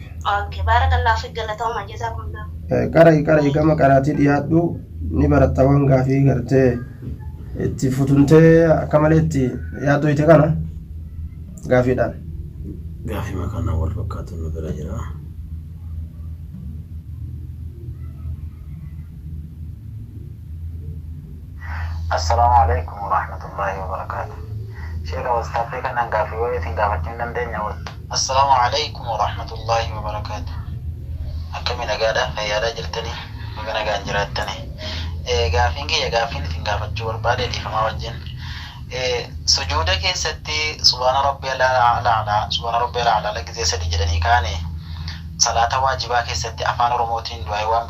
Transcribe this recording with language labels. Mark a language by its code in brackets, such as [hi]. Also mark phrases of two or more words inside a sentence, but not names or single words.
[om] Okay, [ar] بارك الله فيك [om] galatooma jazakumullah. Qarii gama qaraatii dhiyaadhu ni baratta waan gaafii gartee itti futuntee akka malee itti yaaddoyte kana gaafiidhaan. Gaafii maqaan wal fakkaatu nu bira jira. [ar] السلام عليكم ورحمة الله وبركاته. [om] Syekh Ustaz kan gaafii wayitiin gaafachuu hin dandeenya wal. [ar] السلام عليكم ورحمة الله وبركاته. [om] Akkami nagaadha fayyadaa jirtanii baga nagaan jiraattanii. Gaafiin kiyya gaafiin isin gaafachuu barbaade dhiifamaa wajjin. Sujuuda keessatti [ar] سبحان ربي الأعلى [om] gisee sadii jedhanii kaane salaata waajibaa keessatti afaan oromootiin du'aa waan